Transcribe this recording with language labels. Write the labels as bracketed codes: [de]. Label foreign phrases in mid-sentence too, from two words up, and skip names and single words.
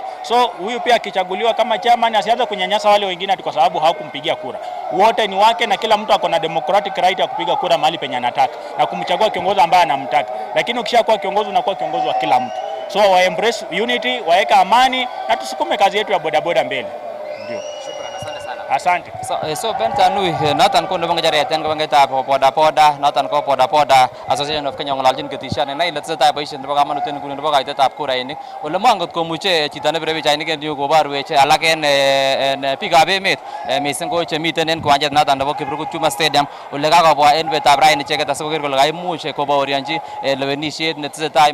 [sw] So huyu pia akichaguliwa kama chairman asianze kunyanyasa wale wengine kwa sababu hawakumpigia kura. Wote ni wake na kila mtu ako na [en] democratic right [sw] ya kupiga kura mahali penye anataka na kumchagua kiongozi ambaye anamtaka. Lakini ukishakuwa kiongozi unakuwa kiongozi wa kila mtu. So wa [en] embrace unity, [sw] waeka amani na tusukume kazi yetu ya bodaboda mbele. Ndio. Shukrani, asante sana. Asante. [kln] So Bentanui noton ko nebo ng'echeret en kibangetab bodaboda noton ko bodaboda Association of Kenya ng'ololjin ketishoni nai ile tesetai boisiet nebo kamanut en nguni nebo kaitetab kurainik. Ole mongot komuche chito nebire pichainik en yu koborwech alak en biikab emet missing ko chemiten en kiwanjet noton nebo Kiprugut Chuma Stadium ole kakobwa en betab raini icheket asikoker kole kaimuch kobaorionji lewenisiet netesetai.